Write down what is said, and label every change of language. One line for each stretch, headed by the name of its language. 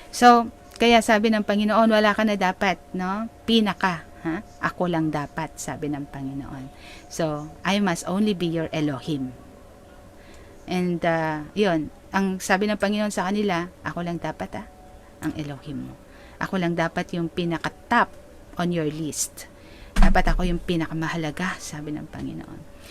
Filipino: So, kaya sabi ng Panginoon, wala ka na dapat, no? Pinaka. Ako lang dapat, sabi ng Panginoon.
English: So, I must only be your Elohim.
Filipino: And, yun, ang sabi ng Panginoon sa kanila, ako lang dapat, ang Elohim mo. Ako lang dapat yung pinaka-
English: top on your list.
Filipino: Dapat ako yung pinakamahalaga, sabi ng Panginoon.